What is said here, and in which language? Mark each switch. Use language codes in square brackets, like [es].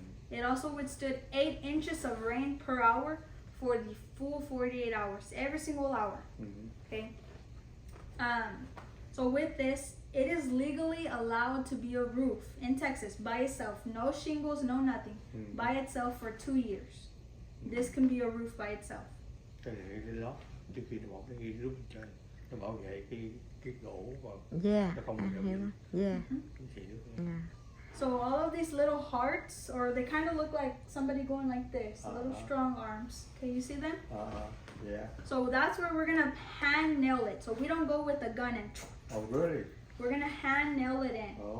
[en] It also withstood 8 inches of rain per hour for the full 48 hours, every single hour. Okay. So with this, it is legally allowed to be a roof in Texas by itself. No shingles, no nothing. By itself for 2 years. This can be a roof by itself. [vi] Cái này cái lót trước khi nó bỏ cái roof trên, nó bảo vệ cái gỗ và nó không bị [en] So all of these little hearts, or they kind of look like somebody going like this, little strong arms. Okay, you see them? Yeah. So that's where we're gonna hand nail it. So we don't go with a gun and. Oh really? We're gonna hand nail it in.